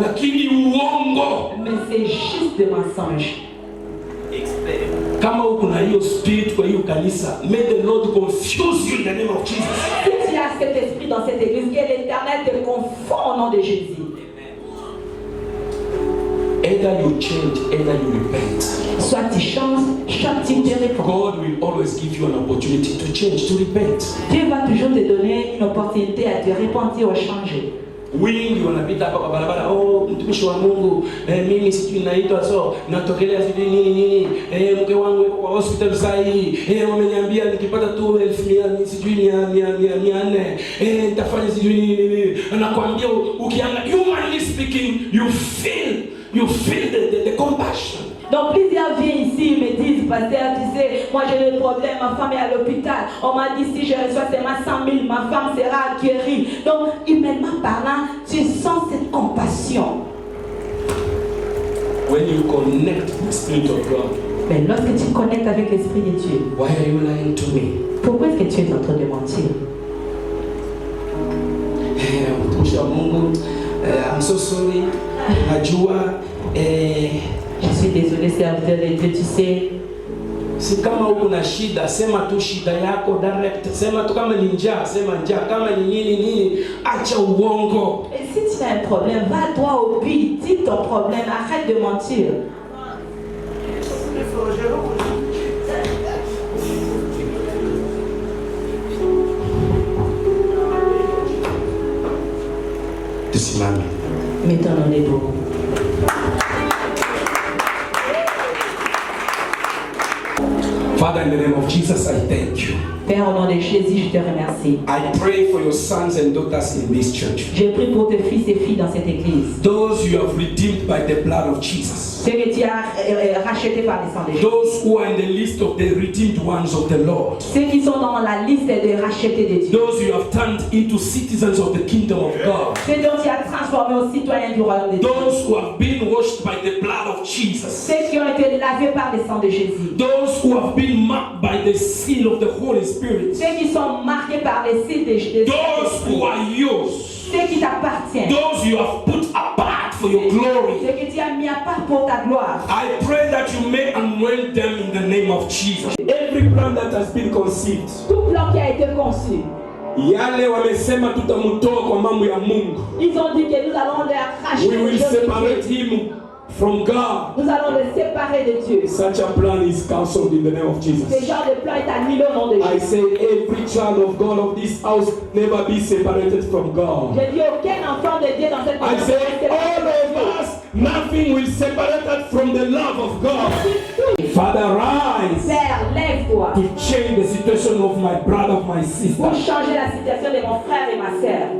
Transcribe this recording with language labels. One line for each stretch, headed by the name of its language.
Swahili: Lakini uongo.
French: Mais c'est juste des mensonges.
Swahili: Kama uko na hiyo spirit kwa hiyo kanisa,
English: may the Lord confuse you in the name of Jesus.
French: Si tu as cet esprit dans cette église, que l'Éternel te confond au nom de Jésus.
English: Either you change, either you repent.
French: Soit tu changes, soit tu te réponds.
English: God will always give you an opportunity to change, to repent.
French: Dieu va toujours te donner une opportunité à te repentir ou changer.
Swahili: Wingi wanapita hapa kwa barabara, oh mtumishi wa Mungu, mimi sijui naitwa so natokelea sijui nini, mke wangu yuko kwa hospital sasa hivi, wameniambia nikipata tu 1100 sijui 400 nitafanya sijui nini. Anakuambia ukiangalia
English: humanly speaking, you feel the compassion.
French: Donc plusieurs viennent ici, ils me disent, pasteur, tu sais, moi j'ai des problèmes, ma femme est à l'hôpital. On m'a dit si je reçois seulement 100 000, ma femme sera guérie. Donc humainement parlant, tu sens cette compassion.
English: When you connect with the Spirit of God,
French: mais lorsque tu connectes avec l'Esprit de Dieu,
English: why are you lying to me?
French: Pourquoi est-ce que tu es en train de mentir?
Swahili: Mtumishi wa Mungu,
English: I'm so sorry.
Swahili: Najua
French: je suis désolé, serviteur de Dieu, tu sais.
Swahili: Si kama uko na shida, sema tu shida yako direct. Sema tu kama ni njaa, sema njaa. Kama ni nini, acha uongo.
French: Et si tu as un problème, va toi au but, dis ton problème, arrête de mentir.
Swahili: Tusimame.
French: Mettons-nous debout.
English: Father, in the name of Jesus, I thank you.
French: Père, au nom de Jésus, je te remercie.
English: I pray for your sons and daughters in this church.
French: Je prie pour tes fils et filles dans cette église.
English: Those you have redeemed by the blood of Jesus.
French: Ceux que tu as rachetés par le sang de Jésus.
English: Those who are in the list of the redeemed ones of the Lord.
French: Ceux qui sont dans la liste des rachetés de Dieu.
English: Those you have turned into citizens of the kingdom of God.
French: Ceux dont tu as transformé aux citoyens du royaume de Dieu.
English: Those who have been washed by the blood of Jesus.
French: Ceux qui ont été lavés par le sang de Jésus.
English: Those who have been marked by the seal of the Holy Spirit.
French: Ceux qui sont marqués par les signes de Jésus.
English: Those who are yours.
French: Ceux qui t'appartiennent.
English: Those you have put apart for your glory.
French: Ceux que tu as mis à part pour ta gloire.
English: I pray that you may anoint them in the name of Jesus. Every plan that has been conceived.
French: Tout plan qui a été conçu.
Swahili: Yale wamesema tutamtoa kwa mambo ya Mungu.
French: Ils ont dit que nous allons les racheter.
English: We will separate him from God.
French: Nous allons les séparer de Dieu.
English: Such a plan is cancelled in the name of Jesus.
French: Ce genre de plan est annulé au nom de Jésus.
English: I say every child of God of this house never be separated from God.
French: Je dis aucun enfant de Dieu dans cette maison.
English: I say all of us, nothing will separate us from the love of God. Father, rise
French: Père, lève-toi
English: to change the situation of my brother, of my sister.
French: pour changer la situation de mon frère et ma sœur.